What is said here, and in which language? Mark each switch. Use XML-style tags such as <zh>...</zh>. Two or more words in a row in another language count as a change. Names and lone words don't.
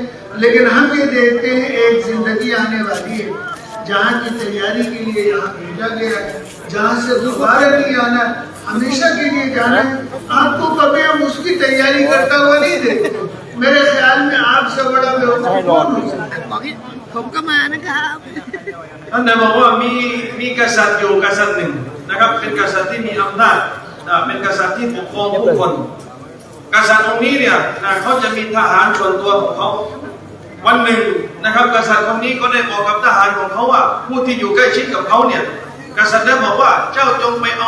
<hi>लेकिन हम ये देखते हैं एक जिंदगी आने वाली है जहाँ की तैयारी के लिए यहाँ भेजा गया है, जहाँ से दोबारा नहीं आना, हमेशा के लिए जाना है। आपको कभी हम उसकी तैयारी करता हुआ नहीं देखते। मेरे ख्याल में आपसे बड़ा बेवकूफ कौन हो सकता है।</hi> <th>ผมก็มานะครับ ท่านได้บอกว่ามีกษัตริย์อยู่กษัตริย์หนึ่งนะครับเป็นกษัตริย์ที่มีอำนาจเป็นกษัตริย์ที่ปกครองผู้คน กษัตริย์องค์นี้เนี่ยเขาจะมีทหารส่วนตัวของเขาวันหนึ่งนะครับกษัตริย์คนนี้ก็ได้บอกกับทหารของเขาว่าผู้ที่อยู่ใกล้ชิดกับเขาเนี่ยกษัตริย์ได้บอกว่าเจ้าจงไปเอา</th>